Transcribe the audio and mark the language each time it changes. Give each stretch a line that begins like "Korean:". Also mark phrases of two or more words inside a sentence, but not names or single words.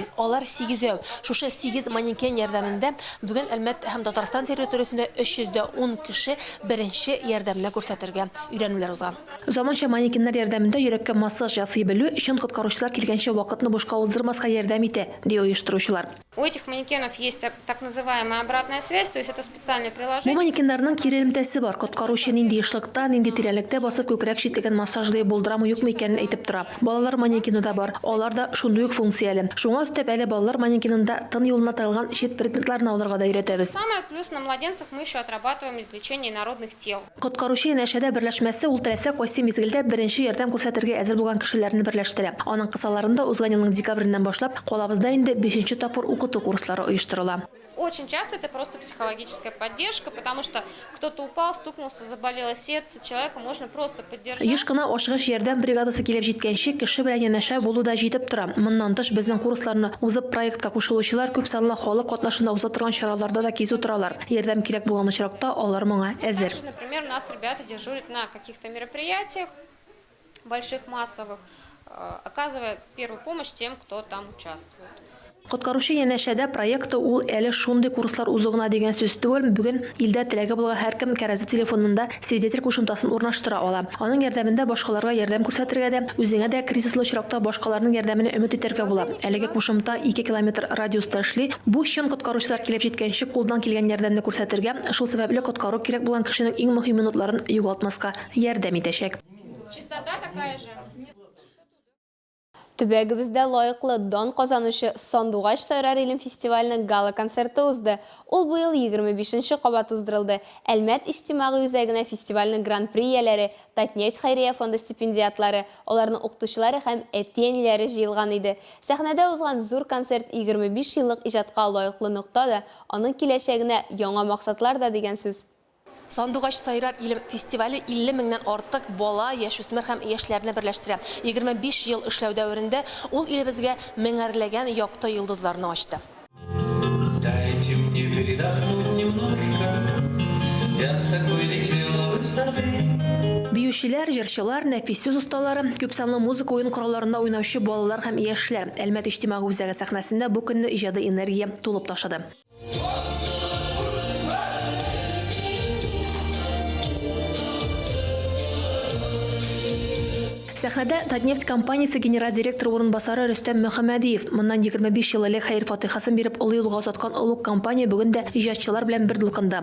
Tatar: Алар 8 Шушы 8 манекен ярдәмендә бүген Әлмәт һәм Татарстан территориясендә 310 кеше беренче ярдәмне күрсәтергә өйрәнүләр узган. Заманча манекеннар ярдәмендә йөрәккә массаж ясый белү өчен коткаручылар килгәнче вакытны бушка уздырмаска ярдәм итә, ди оештыручылар.
Russian: У этих манекенов есть так называемая обратная связь, то есть это специальное
Tatar: Бу
Russian: приложение.
Tatar: манекеннарның кире элемтәсе бар. Коткаручы нинди эшлектә, нинди тирәнлектә басып күкрәк читлеген массажлый булдырамы юкмы икәнен әйтеп тора. Балалар манекены да бар. Алар да шундый ук функцияле. Шуңа өстәп әле балалар манекенында тын юлына тагылган чит предметларны алырга да өйрәтәбез.
Russian: Самое плюс на младенцах мы еще отрабатываем извлечение народных тел.
Tatar: Коткаручы янәшәдә берләшмәсе ул теләсә кайсы мизгелдә беренче ярдәм күрсәтергә әзер булган кешеләрне берләштерә. Аның кысаларында узган елның декабреннән башлап калабызда инде 5нче тапкыр укыту курслары оештырыла.
Russian: Очень часто это просто психологическая поддержка, потому что кто-то упал, стукнулся, заболело сердце, человека можно просто поддержать.
Tatar: Еш кына ашыгыч ярдәм бригадасы килеп җиткәнче кеше белән янәшә булу да җитеп тора. Моннан тыш безнең курсларны узып проектка кушылучылар күп санлы халык катнашында уза торган чараларда да кизү торалар. Ярдәм кирәк булган очракта алар моңа әзер.
Russian: Например, у нас ребята дежурят на каких-то мероприятиях больших, массовых, оказывая первую помощь тем, кто там участвует.
Tatar: Коткаручы янәшәдә проекты ул әле шундый курслар узугына дигән сүз түгел, бүген илдә теләге булган һәркем кәрәзе телефонында свидетель кушымтасын урнаштыра ала. Аның ярдәмендә башкаларга ярдәм күрсәтергә дә, үзеңә дә кризислы очракта башкаларның ярдәменә өмет итәргә була. Әлеге кушымта 2 километр радиуста эшли. Бу чын коткаручылар килеп җиткәнче кулдан килгән ярдәмне күрсәтергә, шул сәбәпле коткару кирәк булган кешенең иң мөһим минутларын югалтмаска ярдәм итәчәк.
Russian: Частота такая же.
Tatar: Төбәгебездә лаеклы дан казанучы Сандугач Сайрар Илем фестиваленең гала концерты узды. Ул бу ел 25нче кабат уздырылды. Әлмәт иҗтимагый үзәгенә фестивальнең гран-при ияләре, Татнефть хәйрия фонды стипендиатлары, аларның укытучылары һәм әти-әниләре җыелган иде. Сәхнәдә узган зур концерт 25 еллык иҗатка лаеклы нокта да, аның киләчәгенә яңа максатлар да дигән сүз. Сандугач Сайрар Илем фестивале 50 меңнән артык бала, яшүсмер һәм яшьләрне берләштерә. 25 ел эшләү дәверендә ул илебезгә меңәрләгән якты йолдызларны ачты.
Russian: Дайте мне передохнуть немножко, я с такой летела высоты.
Tatar: Биючеләр, җырчылар, нәфис сүз осталары, күп санлы музыка ойын коралларында уйнаучы балалар һәм яшьләр Әлмәт иҗтимагый үзәге сәхнәсендә бу көнне иҗади энергия тулып ташыды. Сәхнәдә Татнефть компаниясе генераль директоры урынбасары Рөстәм Мөхәммәдиев моннан 25 ел элек хәйр фатихасын биреп олы юлга озаткан олуг компания бүген дә иҗатчылар белән бер дулкында.